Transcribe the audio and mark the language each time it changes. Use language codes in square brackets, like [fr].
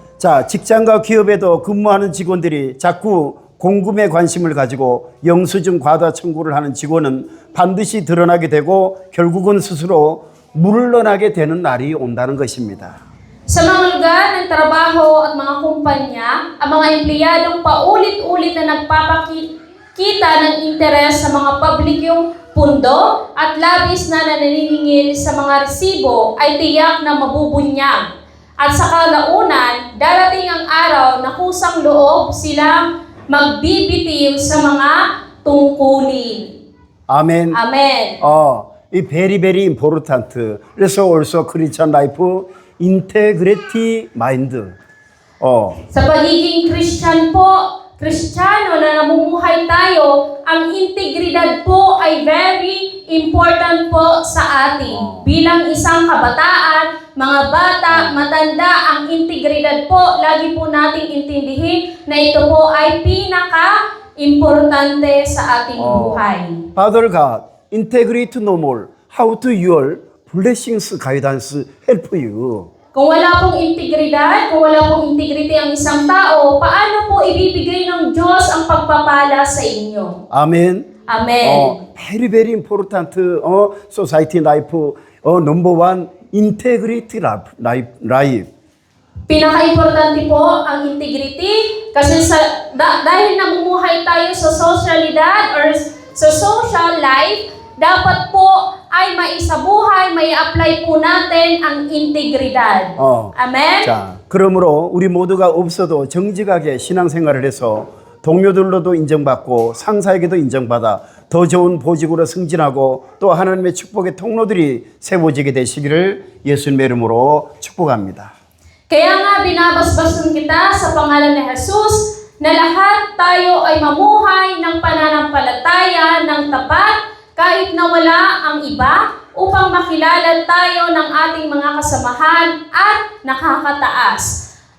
[ko] 자, 직장과 기업에도 근무하는 직원들이 자꾸 공금에 관심을 가지고 영수증 과다 청구를 하는 직원은 반드시 드러나게 되고 결국은 스스로 물러나게 되는 날이 온다는 것입니다. [tl] Sa mga lugar ng trabaho at mga kumpanya, ang mga empleyadong paulit-ulit na nagpapakita ng interes sa mga publikong pundo at labis na naniningil sa mga resibo ay tiyak na mabubunyag. At sa kalaunan, darating ang araw na kusang loob silang magbibitiw sa mga tungkulin. [ko] 아멘. [en] Amen. [ko] 이 [en] very very important. [ko] 그래서 [en] also Christian life integrity mind. [tl] Sa pagiging Christian po, Kristiyano na namumuhay tayo, ang integridad po ay [en] very important [tl] po sa atin. Bilang isang kabataan, mga bata, matanda, ang integridad po, lagi po nating intindihin na ito po ay pinaka-importante sa ating buhay. [en] Father God, integrity no more. How to your blessings guidance help you? [tl] Kung wala pong integridad, kung wala pong integrity ang isang tao, paano po ibibigay ng Diyos ang pagpapala sa inyo? [ko] 아멘. [en] Amen. Very very important. Society life. Number one, integrity life. [tl] Pinaka-importante po ang integrity kasi dahil namumuhay tayo sa sosyalidad or sa social life, dapat po ay maisabuhay, mai-apply po natin ang integridad. [en] Amen? [ko] 자, 그러므로 우리 모두가 없어도 정직하게 신앙생활을 해서 동료들로도 인정받고 상사에게도 인정받아 더 좋은 보직으로 승진하고 또 하나님의 축복의 통로들이 세워지게 되시기를 예수님의 이름으로 축복합니다. [tl] Kaya nga binabasbasan kita sa pangalan ni Jesus na lahat tayo ay mamuhay ng pananampalataya ng tapat kahit na wala ang iba upang makilala tayo ng ating mga kasamahan at nakakataas.